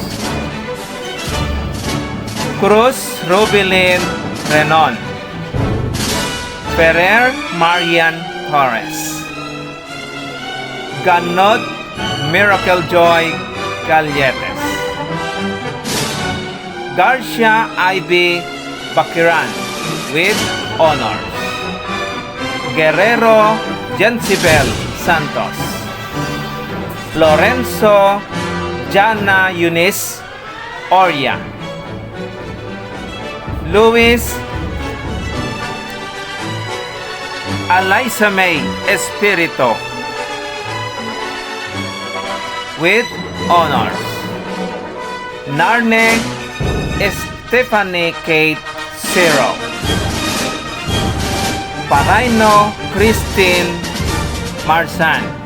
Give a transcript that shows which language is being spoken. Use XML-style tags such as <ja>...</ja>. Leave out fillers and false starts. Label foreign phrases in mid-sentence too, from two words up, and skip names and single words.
<en>Cruz Rubilin Renon, Ferrer Marian Torres, Ganot Miracle Joy Galletes, Garcia Ivy Bakiran with honors, Guerrero Jensibel Santos, Lorenzo Jana Eunice Oria, Luis Alaisa May Espirito with honors, Narne Stephanie Kate Zero, Paraino Christine Marsan,</en>